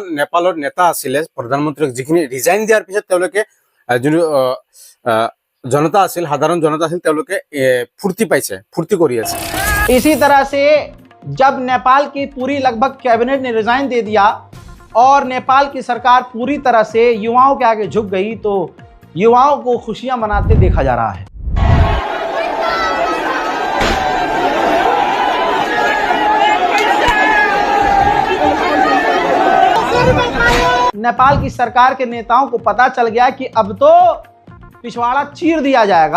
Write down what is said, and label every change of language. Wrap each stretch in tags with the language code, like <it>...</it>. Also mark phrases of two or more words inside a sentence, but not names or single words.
<as>নেপালৰ নেতা আছিলে, প্ৰধানমন্ত্ৰীক যিখিনি ৰিজাইন দিয়াৰ পিছত তেওঁলোকে যোনটো জনতা আছিল, সাধাৰণ জনতা আছিল, তেওঁলোকে ফূৰ্তি পাইছে, ফূৰ্তি কৰি আছে।</as> <hi>इसी तरह से जब नेपाल की पूरी लगभग कैबिनेट ने रिजाइन दे दिया और नेपाल की सरकार पूरी तरह से युवाओं के आगे झुक गई, तो युवाओं को खुशियां मनाते देखा जा रहा है। नेपाल की सरकार के नेताओं को पता चल गया कि अब तो पिछवाड़ा चीर दिया जाएगा।</hi>